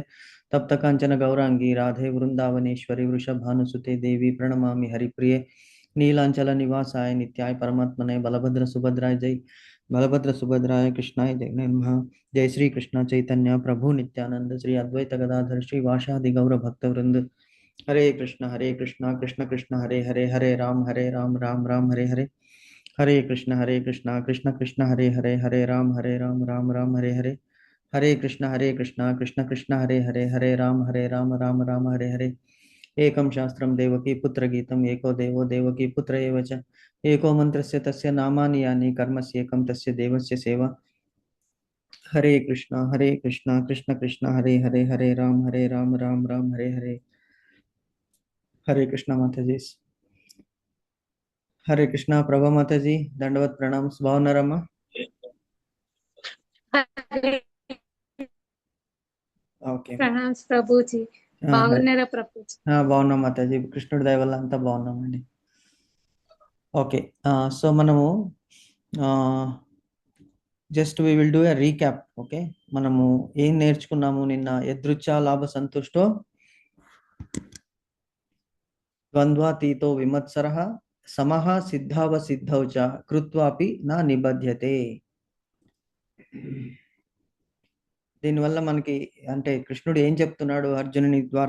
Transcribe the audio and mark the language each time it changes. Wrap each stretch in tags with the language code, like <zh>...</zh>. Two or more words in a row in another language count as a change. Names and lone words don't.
<sa>तप्त कांचन गौरांगी राधे वृंदावनेश्वरी वृषभानुसुते देवी प्रणमामि हरिप्रिये. नीलांचल निवासाय नित्याय परमात्मने बलभद्र सुभद्राय जय बलभद्र सुभद्राय कृष्णाय जय नमः. जय श्री कृष्ण चैतन्य प्रभु नित्यानंद श्री अद्वैत गदाधर श्री वासादि गौर भक्त वृंद. हरे कृष्ण कृष्ण कृष्ण हरे हरे हरे राम राम राम हरे हरे. हरे कृष्ण कृष्ण कृष्ण हरे राम राम हरे हरे. हरे कृष्ण कृष्ण कृष्ण हरे राम राम राम हरे हरे. एकं शास्त्रं देवकी पुत्र गीतम् एको देवो देवकी पुत्र एव च. एको मन्त्रस्य तस्य नामानि यानि कर्मस्येकं तस्य देवस्य सेवा. हरे कृष्ण कृष्ण कृष्ण हरे राम राम हरे हरे.</sa> <hi>हरे कृष्ण माता जी. हरे कृष्ण प्रभा माता जी दंडवत प्रणाम. भावनारम्मा.</hi> <te>ఓకే ప్రణామ్స్ ప్రభుజీ. బాగున్నారా ప్రభుజీ? బాగున్నాం మాతాజీ. కృష్ణుడి దయ వల్ల అంతా బాగున్నామండి. ఓకే, సో మనము</te> <en>just we will do a recap.</en> <te>ఓకే, మనము ఏం నేర్చుకున్నాము నిన్న?</te> <sa>यदृच्छा लाभ संतुष्टो द्वंद्वातीतो विमत्सरः समः सिद्धाव सिद्धौ च कृत्वापि ना निबध्यते.</sa> <te>దీనివల్ల మనకి అంటే కృష్ణుడు ఏం చెప్తున్నాడు అర్జునుని ద్వారా?</te>